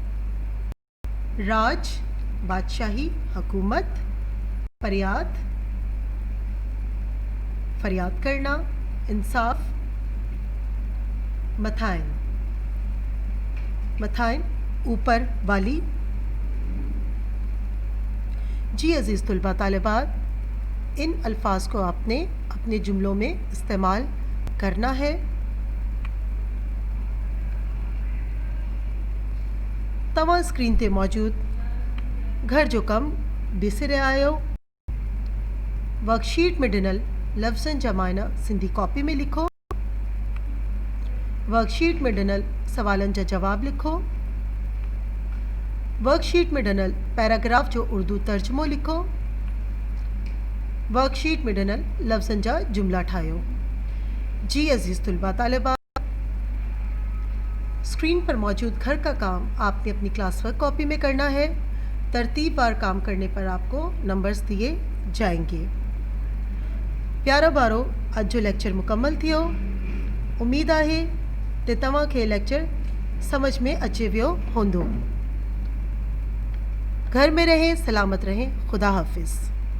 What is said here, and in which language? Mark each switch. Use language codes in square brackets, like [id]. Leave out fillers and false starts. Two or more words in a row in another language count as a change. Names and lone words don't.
[ur] راج، بادشاہی، حکومت، فریاد، فریاد کرنا، انصاف، متھائن، متھائن اوپر والی. جی عزیز طلبہ طالبات، ان الفاظ کو آپ نے اپنے جملوں میں استعمال کرنا ہے. [sd] तव्हां स्क्रीन ते मौजूद घर जो कम ॾिसी रहिया आहियो। वर्कशीट में ॾिनल लफ़्ज़नि जा मायना सिंधी कॉपी में लिखो। वर्कशीट में ॾिनल सवालनि जा जवाब लिखो। वर्कशीट में ॾिनल पैराग्राफ जो उर्दू तर्जुमो लिखो। वर्कशीट में ॾिनल लफ़्ज़नि जा जुमला ठाहियो। [ur] جی عزیز طلبہ طالبات، سکرین پر موجود گھر کا کام آپ نے اپنی [en] class work [ur] کاپی میں کرنا ہے. ترتیب وار کام کرنے پر آپ کو نمبرز دیے جائیں گے. [sd] प्यारा बारो, अज जो लेक्चर मुकम्मल थियो। उम्मीद है कि तव्हां खे लेक्चर समझ में अचे वियो हूंदो। [ur] گھر میں رہیں، سلامت رہیں، خدا حافظ.